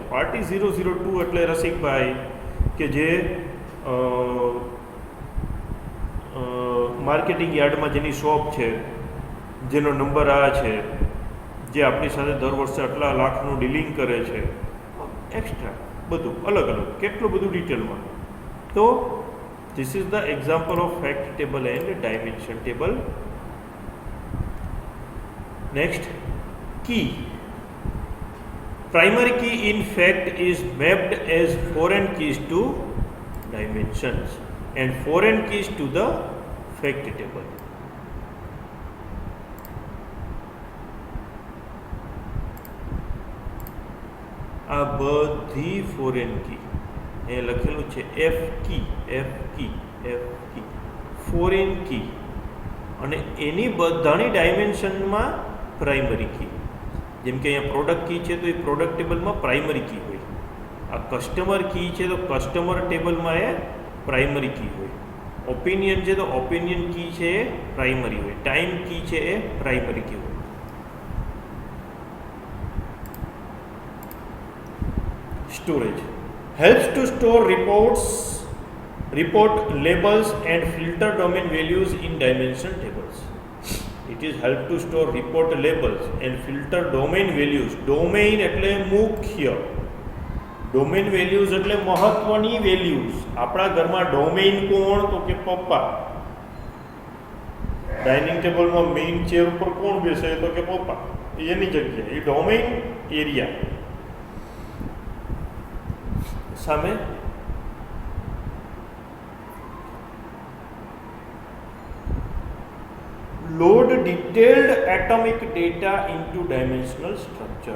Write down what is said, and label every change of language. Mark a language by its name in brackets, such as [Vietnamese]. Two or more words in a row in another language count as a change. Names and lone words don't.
[Gujarati] પાર્ટી 002 એટલે રસિકભાઈ કે જે માર્કેટિંગ યાર્ડમાં જેની શોપ છે, જેનો નંબર આ છે, જે આપણી સાથે દર વર્ષે આટલા લાખનું ડીલિંગ કરે છે, એક્સ્ટ્રા બધું અલગ અલગ, કેટલું બધું ડિટેલમાં. [English] તો this is the example of fact table and dimension table. next, key. Primary key in fact is mapped as foreign keys to dimensions and foreign keys to the fact table. [Gujarati] આ બધી [English] foreign key [Gujarati] એ લખેલું છે [English] F key foreign key [Gujarati] અને એની બધાની ડાયમેન્શનમાં [English] primary key. [Gujarati] જેમ કે અહીંયા [English] product key [Gujarati] છે તો એ પ્રોડક્ટ ટેબલમાં [English] primary key [Gujarati] હોય. આ [English] customer key [Gujarati] છે તો કસ્ટમર ટેબલમાં એ [English] primary key [Gujarati] હોય. ઓપિનિયન છે તો [English] opinion key [Gujarati] છે એ પ્રાઇમરી હોય. [English] time key [Gujarati] છે એ [English] primary key [Gujarati] હોય. [English] સ્ટોરેજ helps to store report labels and filter domain values in dimension tables. It is help to store report labels and filter domain values. [Gujarati] Domain એટલે મુખ્ય, [English] domain values [Gujarati] એટલે મહત્વની વેલ્યુઝ. આપણા ઘરમાં ડોમેઇન કોણ? તો કે પપ્પા. ડાઇનિંગ ટેબલમાં [English] main chair [Gujarati] ઉપર કોણ બેસે? તો કે પપ્પા. એની જગ્યાએ એ [English] domain area. સામે load detailed atomic data into dimensional structure.